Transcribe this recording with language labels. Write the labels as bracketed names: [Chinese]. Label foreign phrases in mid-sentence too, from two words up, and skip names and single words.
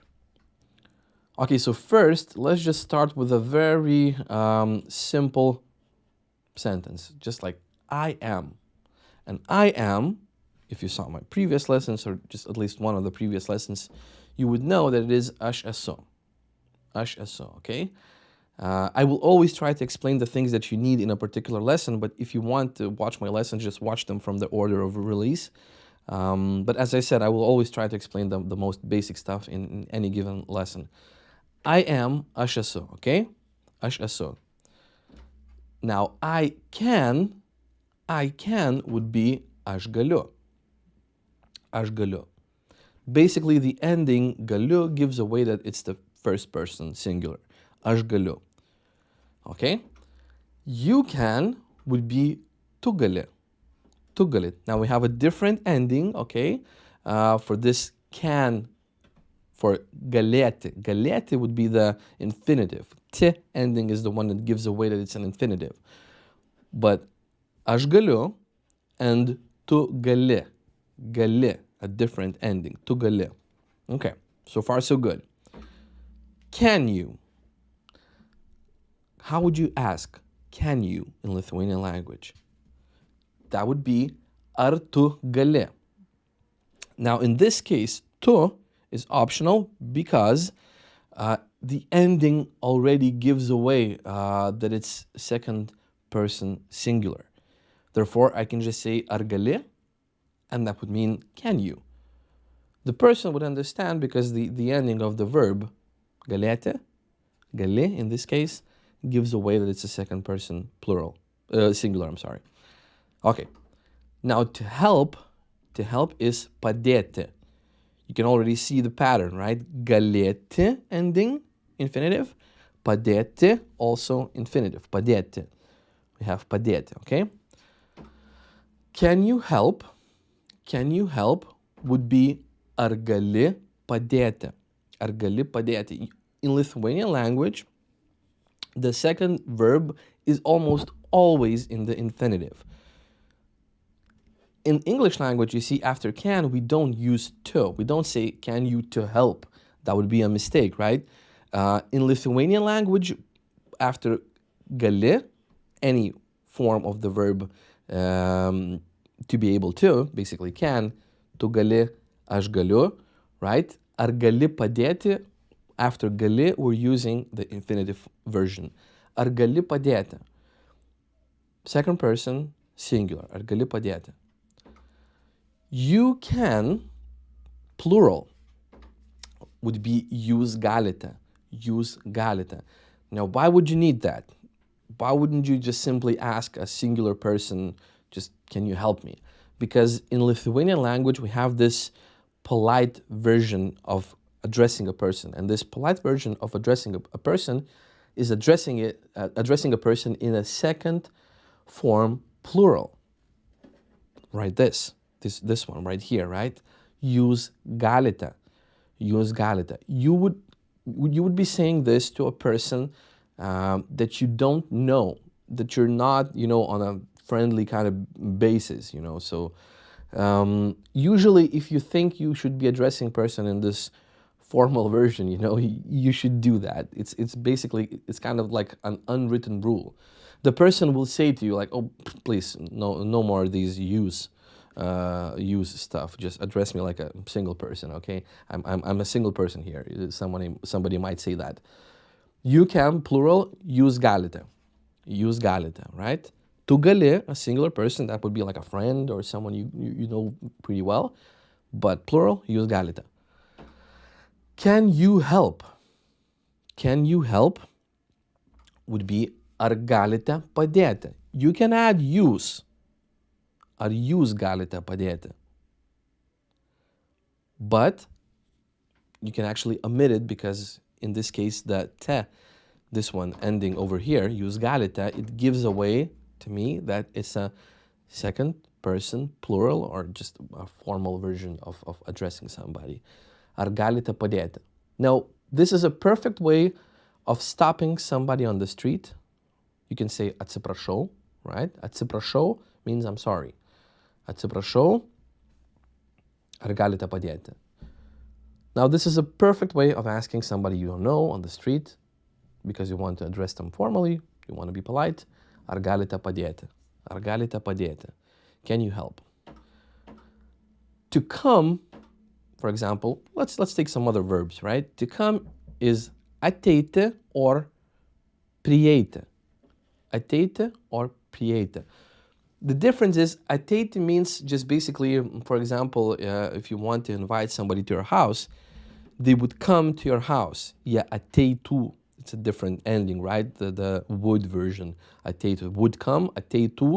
[English] Okay, so first, let's just start with a very simple sentence, just like I am. And I am, if you saw my previous lessons or just at least one of the previous lessons, you would know that it is [Lithuanian] aš esu. Aš esu, [English] okay? I will always try to explain the things that you need in a particular lesson, but if you want to watch my lessons, just watch them from the order of release. But as I said, I will always try to explain the most basic stuff in any given lesson. I am [Lithuanian] aš esu, okay? Aš esu. [English] Now, I can would be [Lithuanian] aš galiu. Aš galiu. [English] Basically, the ending galiu gives away that it's the first person singular. [Lithuanian] Aš galiu. [English] Okay? You can would be [Lithuanian] tu gali. Tu gali. [English] Now, we have a different ending, okay? For this can, for galėti. Galėti would be the infinitive. T ending is the one that gives away that it's an infinitive. [Lithuanian] But aš galiu and tu gali. Gali, [English] a different ending. [Lithuanian] Tu gali. [English] Okay, so far so good. Can you? How would you ask can you in Lithuanian language? That would be [Lithuanian] ar tu gali. [English] Now in this case, tu is optional because the ending already gives away that it's second person singular. Therefore, I can just say [Lithuanian] ar gali, [English] and that would mean can you. The person would understand because the ending of the verb galėti, gali in this case, gives away that it's a second person plural, singular, I'm sorry. Okay, now to help is padėti. You can already see the pattern, right? Galėti ending, infinitive. Padėti, also infinitive. Padėti. We have padėti, okay? Can you help? Can you help would be [Lithuanian] ar gali padėti. Ar gali padėti. [English] In Lithuanian language, the second verb is almost always in the infinitive. In English language, you see, after can, we don't use to. We don't say, can you to help? That would be a mistake, right? In Lithuanian language, after gali, any form of the verb to be able to, basically can, [Lithuanian] tu gali, aš galiu, right? Ar gali padėti, [English] after gali, we're using the infinitive version. [Lithuanian] Ar gali padėti? [English] Second person, singular. [Lithuanian] Ar gali padėti? [English] You can, plural, would be [Lithuanian] jūs galite. Jūs galite. [English] Now, why would you need that? Why wouldn't you just simply ask a singular person, just, can you help me? Because in Lithuanian language, we have this polite version of addressing a person. And this polite version of addressing a person is addressing a person in a second form plural. Right, this one right here, right? [Lithuanian] Jūs galite. Jūs galite. [English] You would be saying this to a person that you don't know, that you're not, on a friendly kind of basis, you know. So usually if you think you should be addressing person in this formal version, you know, you should do that. It's basically, it's kind of like an unwritten rule. The person will say to you like, oh, please, no more of these use stuff. Just address me like a single person, okay? I'm a single person here. Somebody might say that. You can, plural, use galite. Use galite, right? [Lithuanian] Tu gali, [English] a singular person, that would be like a friend or someone you know pretty well. But plural, use galite. Can you help? Can you help would be [Lithuanian] ar galite padėti. [English] You can add use. [Lithuanian] Ar jūs galite padėti. [English] But you can actually omit it because in this case the te, this one ending over here, [Lithuanian] jūs galite, [English] it gives away to me that it's a second person plural or just a formal version of addressing somebody. [Lithuanian] Ar galite padėti. [English] Now, this is a perfect way of stopping somebody on the street. You can say atsiprašau, right? Atsiprašau means I'm sorry. [Lithuanian] Atsiprašau, ar galite padėti. [English] Now, this is a perfect way of asking somebody you don't know on the street because you want to address them formally, you want to be polite. [Lithuanian] Ar galite padėti? Ar galite padėti? [English] Can you help? To come, for example, let's take some other verbs, right? To come is ateiti or prieiti. [Lithuanian] Ateiti or prieiti. [English] The difference is ateiti means just basically, for example, if you want to invite somebody to your house, they would come to your house. [Lithuanian] Yeah, ateitų. [English] It's a different ending, right? The would version, ateitų. Would come, ateitų.